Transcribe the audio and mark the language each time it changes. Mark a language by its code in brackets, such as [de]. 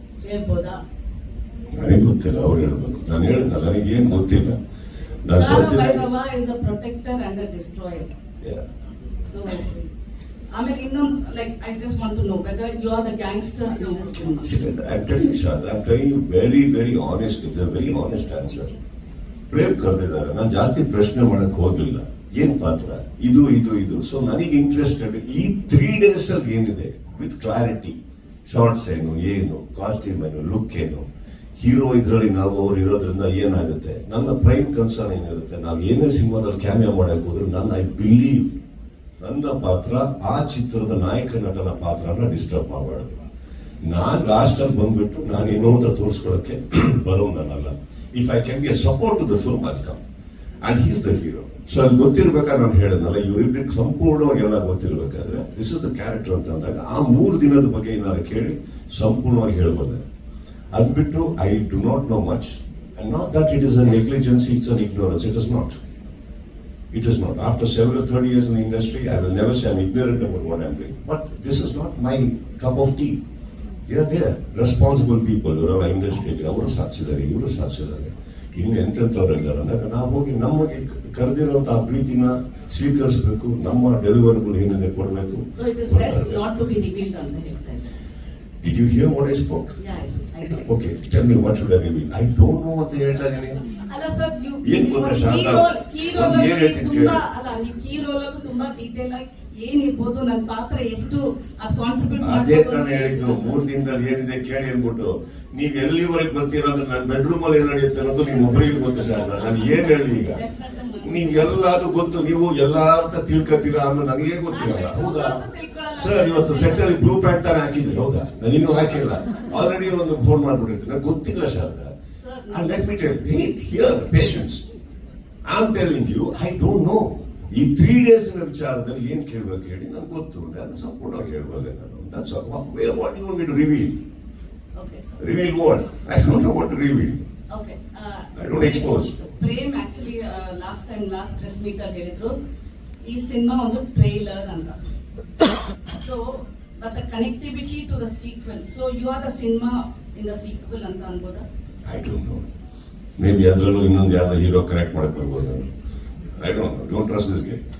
[kn] ಹೇಳ್ಬೋದಾ? ನನಗೆ ಗೊತ್ತಿಲ್ಲ, ಅವ್ರು ಹೇಳ್ಬೇಕು. ನಾನು ಹೇಳಿದ್ನ, ನನಗೇನು ಗೊತ್ತಿಲ್ಲ. ನಾನು [en] Bhairava is a protector and a destroyer. So [kn] ಆಮೇಲೆ ಇನ್ನೊಂದು, [en] Like I just want to know whether you are the gangster in this cinema. I'm telling you, Shad, I'm telling you very, very honest. It's a very honest answer. [kn] Prem ಕರೆದಿದ್ದಾರೆ, ನಾನು ಜಾಸ್ತಿ ಪ್ರಶ್ನೆ ಮಾಡಕ್ ಹೋಗಿಲ್ಲ. ಏನ್ ಪಾತ್ರ ಇದು ಇದು ಇದು. ಸೊ ನನಗೆ ಇಂಟ್ರೆಸ್ಟೆಡ್ ಈ 3 days ಅಲ್ಲಿ ಏನಿದೆ [en] With clarity. [kn] ಶಾರ್ಟ್ಸ್ ಏನು ಕಾಸ್ಟ್ಯೂಮ್ ಏನು, ಲುಕ್ ಏನು, ಹೀರೋ ಇದ್ರಲ್ಲಿ ನಾವು ಅವ್ರು ಇರೋದ್ರಿಂದ ಏನಾಗುತ್ತೆ. ನನ್ನ ಪ್ರೈಮ್ ಕನ್ಸರ್ನ್ ಏನಿರುತ್ತೆ, ನಾವು ಏನೇ ಸಿನಿಮಾದಲ್ಲಿ ಕ್ಯಾಮಿಯಾ ಮಾಡಕ್ ಹೋದ್ರು [en] I believe [kn] ನನ್ನ ಪಾತ್ರ ಆ ಚಿತ್ರದ ನಾಯಕ ನಟನ ಪಾತ್ರನ ಡಿಸ್ಟರ್ಬ್ ಮಾಡಬಾರ್ದು. ನಾನ್ ಲಾಸ್ಟ್ ಅಲ್ಲಿ ಬಂದ್ಬಿಟ್ಟು ನಾನೇನೋ ಅಂತ ತೋರಿಸ್ಕೊಳಕ್ಕೆ ಬರೋನಲ್ಲ. [en] If I can be a support to the film I come and he's the hero. [kn] So ಅಲ್ಲಿ ಗೊತ್ತಿರ್ಬೇಕಾದ್ರೆ ನಾನು ಹೇಳಿದ್ನಲ್ಲ, ಇವರಿಬ್ಬರಿಗೆ ಸಂಪೂರ್ಣವಾಗಿ ಎಲ್ಲ ಗೊತ್ತಿರ್ಬೇಕಾದ್ರೆ [en] this is the character [kn] ಅಂತ ಅಂದಾಗ ಆ 3 ದಿನದ ಬಗ್ಗೆ ಏನಾದ್ರು ಕೇಳಿ ಸಂಪೂರ್ಣವಾಗಿ ಹೇಳಬಲ್ಲೆ. [en] ಅದ್ಬಿಟ್ಟು I do not know much and not that it is a negligency, it's an ignorance. It is not. It is not. After several 30 years in the industry, I will never say I'm ignorant about what I'm doing. But this is not my cup of tea. They are there. Responsible people, [kn] ಇವರೆಲ್ಲ industry ಅವರು ಸಾಧಿಸಿದ್ದಾರೆ, ಇವರು ಸಾಧಿಸಿದ್ದಾರೆ, ಇನ್ನು ಎಂತೆಂಥವ್ರು ಇದ್ದಾರೆ ಅಂದಾಗ ನಾವು ಹೋಗಿ ನಮಗೆ ಕರೆದಿರುವಂತ ಆ ಪ್ರೀತಿನ ಸ್ವೀಕರಿಸಬೇಕು. ನಮ್ಮ ಡೆಲಿವರಿಗಳು ಏನಿದೆ ಕೊಡಬೇಕು. [en] so it is best not to be revealed [kn] ಅಂತ ಹೇಳ್ತಾ ಇದ್ದಾರೆ. [en] Did you hear what I spoke? Yes, I know. Okay, tell me what should I reveal? I don't know what [kn] ಹೇಳ್ತಾ ಇದ್ದೀನಿ. ಅಲ್ಲ ಸರ್, ಏನ್ ಗೊತ್ತಾ ಶಾರದಾ, ಏನ್ ಹೇಳ್ತೀನಿ ಕೇಳಿ. ನೀವು ಕೀ ರೋಲಲ್ಲೂ ತುಂಬಾ ಡೀಟೇಲ್ ಆಗಿ ಏನಿರ್ಬೋದು, ನನ್ನ ಪಾತ್ರ ಎಷ್ಟು ಅದು ಕಾಂಟ್ರಿಬ್ಯೂಟ್ ಅದೇ ನಾನು ಹೇಳಿದ್ದು 3 ದಿನದಲ್ಲಿ ಏನಿದೆ ಕೇಳಿ ಅಂದ್ಬಿಟ್ಟು. ನೀವ್ ಎಲ್ಲಿವರೆಗೆ ಬರ್ತೀರಾ ಅಂದ್ರೆ ನನ್ನ ಬೆಡ್ರೂಮ್ ಅಲ್ಲಿ ಏನ್ ನಡೆಯುತ್ತೆ ಅನ್ನೋದು ನಿಮ್ ಒಬ್ಬರಿಗೆ ಗೊತ್ತು ಶಾರದಾ. ನಾನು ಏನ್ ಹೇಳಿ ಈಗ, ನೀವ್ ಎಲ್ಲಾದ್ರೂ ಗೊತ್ತು, ನೀವು ಎಲ್ಲಾರ್ಥ ತಿಳ್ಕೊತೀರಾ, ಆಮೇಲೆ ನನಗೆ ಗೊತ್ತಿರಲ್ಲ. ಹೌದಾ ಸರ್, ಇವತ್ತು ಸೆಟ್ ಅಲ್ಲಿ ಬ್ಲೂ ಪ್ಯಾಂಟ್ ತಾನೇ ಹಾಕಿದ್ರಿ, ಹೌದಾ? ನಾನು ಇನ್ನೂ ಹಾಕಿಲ್ಲ, ಆಲ್ರೆಡಿ ಒಂದು ಫೋನ್ ಮಾಡ್ಬಿಟ್ಟಿರ್ತೀನಿ, ನನಗೆ ಗೊತ್ತಿಲ್ಲ Sharada. [en] And let me tell you, wait, here, patience. I'm telling you, I don't know. [kn] ಈ 3 days ವಿಚಾರದಲ್ಲಿ ಏನ್ ಕೇಳ್ಬೇಕು ಹೇಳಿ, ನನ್ಗೆ ಗೊತ್ತು. ನಾನು ಸಂಪೂರ್ಣವಾಗಿ ಹೇಳ್ಬಲ್ಲೆ ನಾನು. [en] That's all. What do you want me to reveal? Okay, sir. Reveal what? I don't know what to reveal. Okay. I don't expose. [kn] Prem actually last press meet ಅಲ್ಲಿ ಹೇಳಿದ್ರು ಈ ಸಿನಿಮಾ ಒಂದು ಟ್ರೈಲರ್ ಅಂತ. [en] so but the connectivity to the sequel, so you are the cinema in the sequel [kn] ಅಂತ ಅನ್ಬೋದಾ? [en] I don't know. [kn] Maybe ಅದರಲ್ಲೂ ಇನ್ನೊಂದು ಯಾವ್ದೋ hero correct ಮಾಡಕ್ ಬರ್ಬೋದು. [en] I don't trust this guy.